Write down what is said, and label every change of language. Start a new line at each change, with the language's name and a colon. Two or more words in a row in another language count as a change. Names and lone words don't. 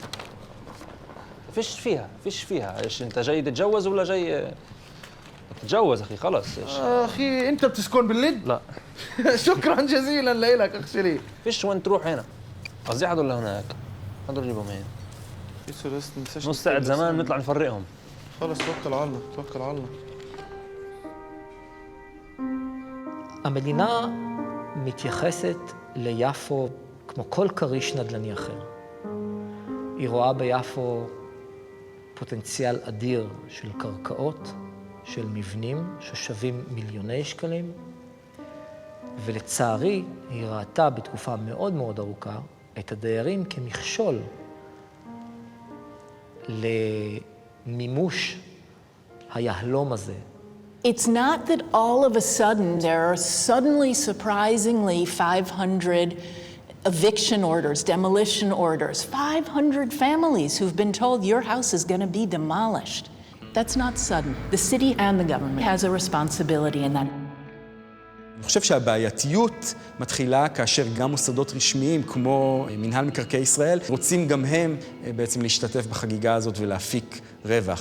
Arabic: فيش فيها ايش انت جاي تتجوز ولا جاي تتجوز اخي خلص ايش اخي انت بتسكن باللد؟ لا شكرا جزيلا لك اخ شري. فيش وين تروح هنا قصدي هذول اللي هناك هذول جيبهم هنا نص ساعة زمان نطلع نفرقهم. خلص توكل على الله توكل على الله.
Hebrew: המדינה מתייחסת ליפו כמו כל כריש נדל"ני אחר. היא רואה ביפו פוטנציאל אדיר של קרקעות, של מבנים ששווים מיליוני שקלים, ולצערי היא ראתה בתקופה מאוד מאוד ארוכה את הדיירים כמכשול למימוש היהלום הזה.
English: It's not that all of a sudden there are suddenly surprisingly 500 eviction orders, demolition orders, 500 families who've been told your house is going to be demolished. That's not sudden. The city and the government has a responsibility in that.
Hebrew: אני חושב שהבעייתיות מתחילה כאשר גם מוסדות רשמיים כמו מנהל מקרקעי ישראל רוצים גם הם בעצם להשתתף בחגיגה הזאת ולהפיק רווח.